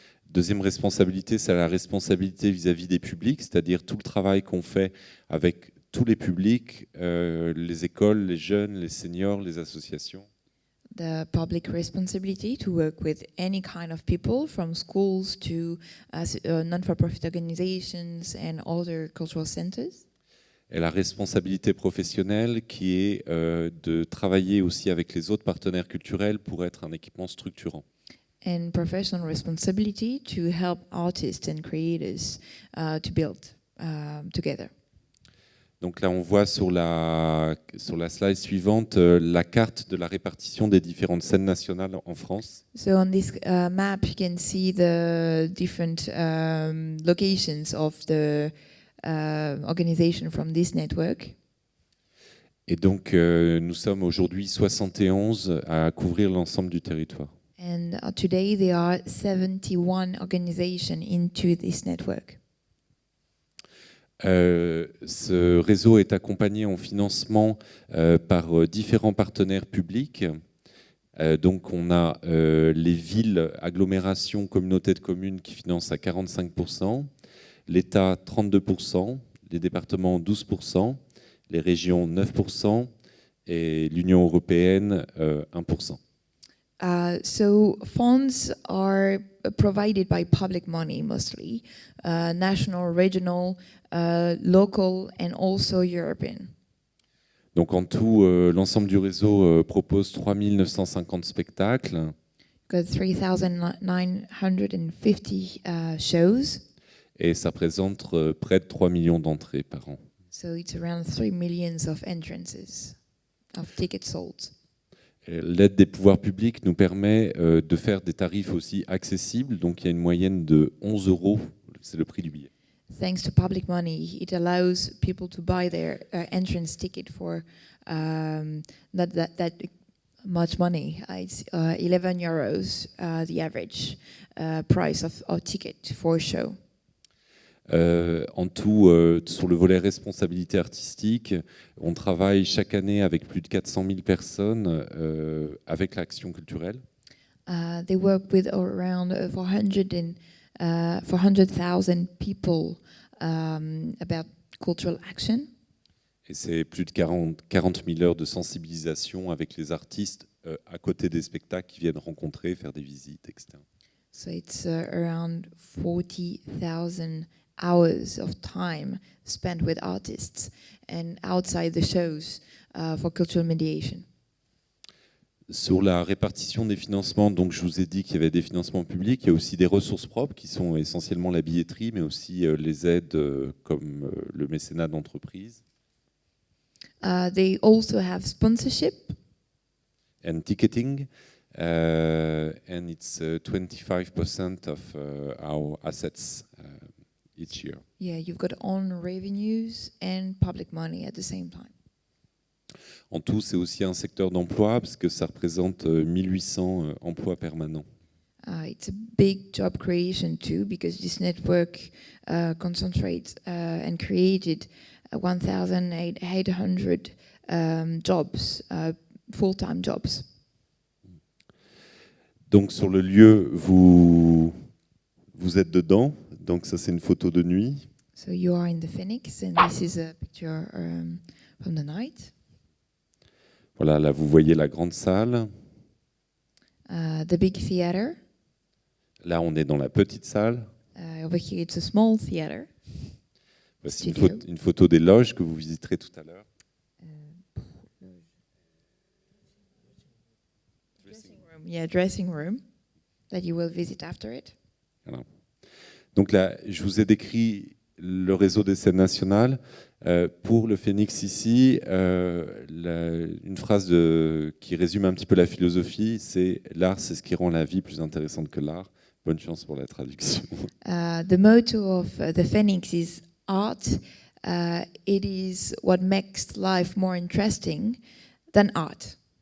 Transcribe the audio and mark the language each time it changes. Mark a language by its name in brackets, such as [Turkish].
[French] Deuxième responsabilité, c'est la responsabilité vis-à-vis des publics, c'est-à-dire tout le travail qu'on fait avec tous les publics, les écoles, les jeunes, les seniors, les associations. [English] The public responsibility to work with any kind of people, from schools to non-for-profit organizations and other cultural centers. [French] Et la responsabilité professionnelle qui est de travailler aussi avec les autres partenaires culturels pour être un équipement structurant. [English] And professional responsibility to help artists and creators to build together. [French] Donc là, on voit sur la slide suivante la carte de la répartition des différentes scènes nationales en France. [English] So on this map, you can see the different locations of the organization from this network. [French] Et donc, nous sommes aujourd'hui 71 à couvrir l'ensemble du territoire. [English] And today there are 71 organizations into this network. [French] Ce réseau est accompagné en financement par différents partenaires publics. Donc on a les villes, agglomérations, communautés de communes qui financent à 45%, l'État 32%, les départements 12%, les régions 9% et l'Union européenne 1%. [English] So funds are provided by public money mostly, national, regional, local and also European. [French] Donc en tout, l'ensemble du réseau propose 3950 spectacles. [English] Got 3,950 shows. [French] Et ça représente près de 3 millions d'entrées par an. [English] So it's around 3 millions of entrances, of tickets sold. [French] L'aide des pouvoirs publics nous permet de faire des tarifs aussi accessibles. Donc il y a une moyenne de 11 €, c'est le prix du billet. [English] Thanks to public money, it allows people to buy their entrance ticket for not that much money. It's 11 euros, the average price of ticket for a show. [French] En tout, sur le volet responsabilité artistique, on travaille chaque année avec plus de 400 000 personnes avec l'action culturelle. [English] They work with around 400,000 people about cultural action. [French] Et c'est plus de 40 000 heures de sensibilisation avec les artistes à côté des spectacles qui viennent rencontrer, faire des visites, etc. [English] So it's around 40,000 hours of time spent with artists and outside the shows for cultural mediation. [French] Sur la répartition des financements, donc je vous ai dit qu'il y avait des financements publics, il y a aussi des ressources propres qui sont essentiellement la billetterie, mais aussi les aides comme le mécénat d'entreprise. [English] They also have sponsorship. And ticketing, and it's 25% of our assets each year. Yeah, you've got own revenues and public money at the same time. [French] En tout, c'est aussi un secteur d'emploi parce que ça représente 1800 emplois permanents. [English] It's a big job creation too, because this network concentrates and created 1,800 jobs, full-time jobs. [French] Donc sur le lieu, vous êtes dedans. Donc ça, c'est une photo de nuit. [English] So you are in the Phoenix, and this is a picture from the night. [French] Voilà, là, vous voyez la grande salle. [English] The big theater. [French] Là, on est dans la petite salle. [English] Over here, it's a small theater. [French] Voici [English] Studio. [French] une photo des loges que vous visiterez tout à l'heure. [English] Dressing room that you will visit after it. [French] Voilà. Donc là, je vous ai décrit le réseau des scènes nationales. Pour le Phoenix ici, une phrase qui résume un petit peu la philosophie, c'est « L'art, c'est ce qui rend la vie plus intéressante que l'art ». Bonne chance pour la traduction. [English] The motto of the Phoenix is art. It is what makes life more interesting than art.